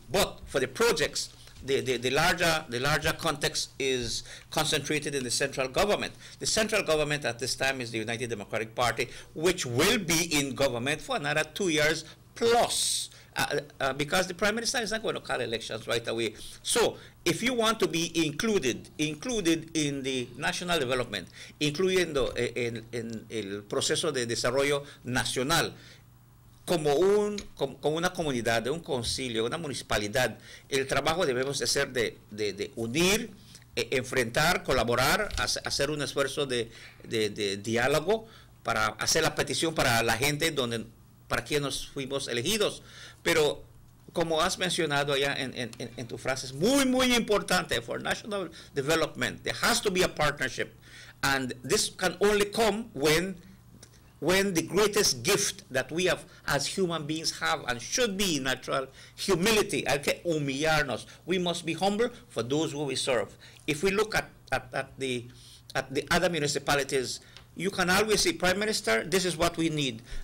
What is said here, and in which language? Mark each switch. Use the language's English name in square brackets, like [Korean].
[English] But for the projects, the larger context is concentrated in the central government. The central government at this time is the United Democratic Party, which will be in government for another 2 years plus, because the Prime Minister is not going to call elections right away. So if you want to be included in the national development, [Spanish] included en el proceso de desarrollo nacional, como una comunidad, de un concilio, una municipalidad, el trabajo debemos hacer de unir, enfrentar, colaborar, hacer un esfuerzo de diálogo para hacer la petición para la gente para quien nos fuimos elegidos. Pero como has mencionado allá en tu frase, es muy, muy importante [English] for national development. There has to be a partnership. And this can only come when the greatest gift that we have as human beings have and should be natural humility. [Spanish] Hay que humillarnos. [English] We must be humble for those who we serve. If we look at the other municipalities, you can always say, Prime Minister, this is what we need.